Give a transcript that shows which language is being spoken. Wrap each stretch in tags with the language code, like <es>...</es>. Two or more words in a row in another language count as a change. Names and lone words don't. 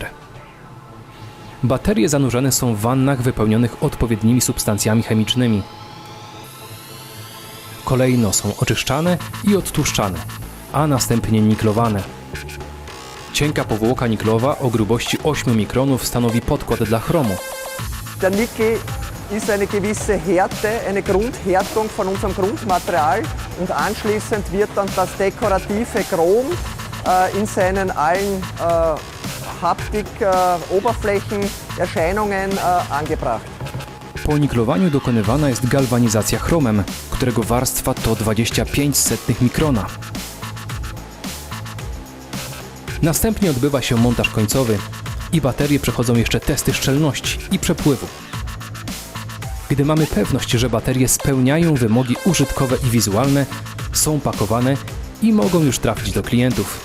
<pl>Baterie zanurzane są w wannach wypełnionych odpowiednimi substancjami chemicznymi. Kolejno są oczyszczane i odtłuszczane, a następnie niklowane. Cienka powłoka niklowa o grubości 8 mikronów stanowi podkład dla chromu.</pl> <de>Der Nickel ist eine gewisse Härte, eine Grundhärtung von unserem Grundmaterial und anschließend wird dann das dekorative Chrom in seinen allen Haptik-Oberflächenerscheinungen angebracht.</de> <pl>Po niklowaniu dokonywana jest galwanizacja chromem, którego warstwa to 0,25 mikrona. Następnie odbywa się montaż końcowy i baterie przechodzą jeszcze testy szczelności i przepływu. Gdy mamy pewność, że baterie spełniają wymogi użytkowe i wizualne, są pakowane i mogą już trafić do klientów.</pl>